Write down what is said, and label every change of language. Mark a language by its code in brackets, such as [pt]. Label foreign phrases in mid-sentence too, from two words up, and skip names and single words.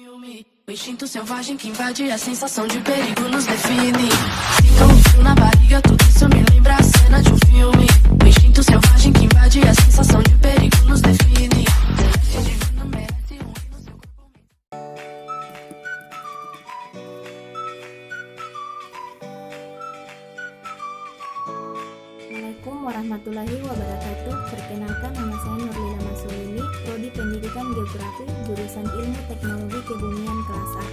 [pt] O instinto selvagem que invade a sensação de perigo nos define. Fica um frio na barriga, tudo isso me lembra a cena de um filme. O instinto selvagem que invade a sensação de perigo nos define. Celeste divino merece um hino, seu corpo. [ar] السلام عليكم ورحمة الله وبركاته. [id] Perkenalkan, nama saya Nurlila Masulili, Prodi Pendidikan Geografi, jurusan Ilmu Teknologi Kebumian kelas A.